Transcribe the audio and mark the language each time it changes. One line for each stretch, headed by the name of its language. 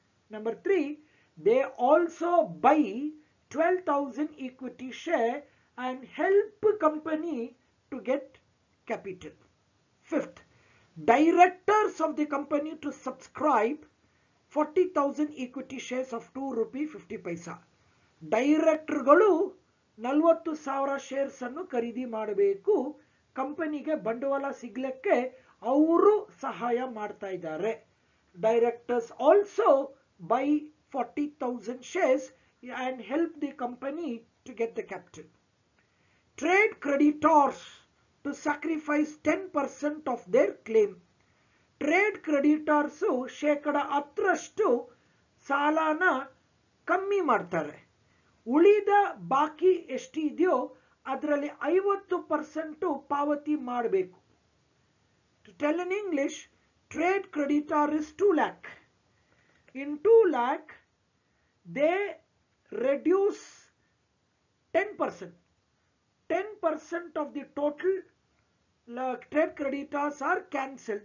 English: Number 3, they also buy 12,000 equity share and help company to get capital. Fifth, directors of the company to subscribe 40,000 equity shares of 2 rupee 50 paisa.
Kannada: ಡೈರೆಕ್ಟರ್ಗಳು 40,000 shares ಅನ್ನು ಖರೀದಿ ಮಾಡಬೇಕು, ಕಂಪನಿಗೆ ಬಂಡವಾಳ ಸಿಗ್ಲಿಕ್ಕೆ ಅವರು ಸಹಾಯ ಮಾಡ್ತಾ ಇದ್ದಾರೆ.
English: Directors also buy 40,000 shares and help the company to get the capital. Trade creditors to sacrifice 10% of their claim.
Kannada: Trade creditors 10% ಸಾಲನ ಕಮ್ಮಿ ಮಾಡ್ತಾರೆ. ಉಳಿದ ಬಾಕಿ ಎಷ್ಟಿದೆಯೋ ಅದರಲ್ಲಿ 50% ಪಾವತಿ ಮಾಡಬೇಕು.
English: To tell in English, trade creditor is 2 lakh. In 2 lakh, they reduce 10%. 10% of the total trade creditors are cancelled.